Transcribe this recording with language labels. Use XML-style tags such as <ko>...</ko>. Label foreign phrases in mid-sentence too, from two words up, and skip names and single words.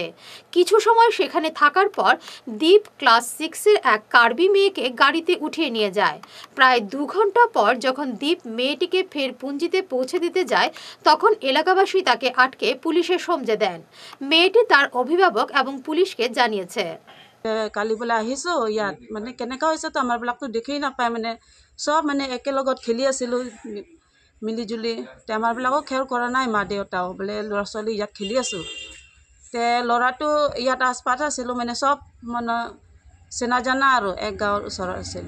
<bn>কিছু সময় সেখানে থাকার পর দীপ ক্লাস 6-এর এক কার্বি মেয়েকে গাড়িতে উঠিয়ে নিয়ে যায়। প্রায় 2 ঘন্টা পর যখন দীপ মেয়েটিকে ফের পুঞ্জিতে পৌঁছে দিতে যায়, তখন এলাকাবাসী তাকে আটকে পুলিশে সমঝে দেন। মেয়েটি তার অভিভাবক এবং পুলিশকে জানিয়েছে।</bn> <as>কালি বেলা আহিছো ইয়াত মানে কেনেকা হৈছে তো আমাৰ বিলাকতো দেখেই নাপায়, মানে সব মানে একেলগত খেলি আছিলোঁ মিলিজুলি। তে আমাৰ বিলাকো খেল কৰা নাই, মা দেউতাও বোলে ল'ৰা ছোৱালী ইয়াত খেলি আছোঁ। তে ল'ৰাটো ইয়াত আচপাত আছিলোঁ, মানে সব মানে চেনা জানা আৰু এক গাঁৱৰ ওচৰত আছিলোঁ।</as>